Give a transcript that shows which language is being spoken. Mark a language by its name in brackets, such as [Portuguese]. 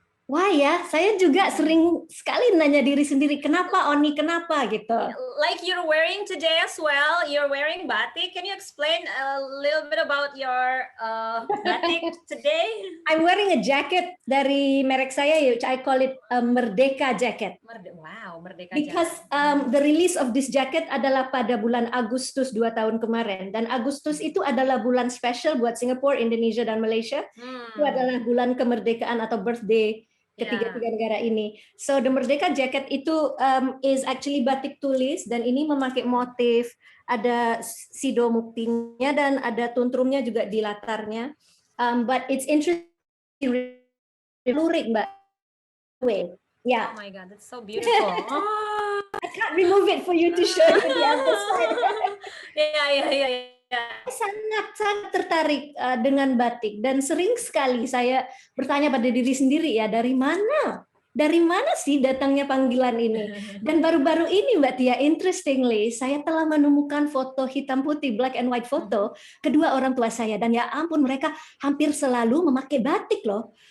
[Indonesian] Wah ya, saya juga sering sekali nanya diri sendiri, kenapa Oni, kenapa gitu. [English] Like you're wearing today as well, you're wearing batik. Can you explain a little bit about your batik today? I'm wearing a jacket [Indonesian] dari merek saya, [English] which I call it a Merdeka jacket. Wow, Merdeka Because jacket. the release of this jacket [Indonesian] adalah pada bulan Agustus 2 tahun kemarin. Dan Agustus itu adalah bulan special buat Singapura, Indonesia, dan Malaysia. Itu adalah bulan kemerdekaan atau birthday ketiga-tiga negara ini. [English] So the Merdeka jacket [Indonesian] itu [English] is actually [Indonesian] batik tulis dan ini memakai motif, ada sido muktinya dan ada tuntrumnya juga di latarnya. [English] But it's interesting, lurik Mbak. Yeah. Oh my God, that's so beautiful. I can't remove it for you to show you the other side. Yeah. [Indonesian] Sangat tertarik dengan batik dan sering sekali saya bertanya pada diri sendiri ya, dari mana sih datangnya panggilan ini? Dan baru-baru ini Mbak Tia, [English] interestingly [Indonesian] saya telah menemukan foto hitam putih, [English] black and white [Indonesian] foto kedua orang tua saya, dan ya ampun mereka hampir selalu memakai batik loh.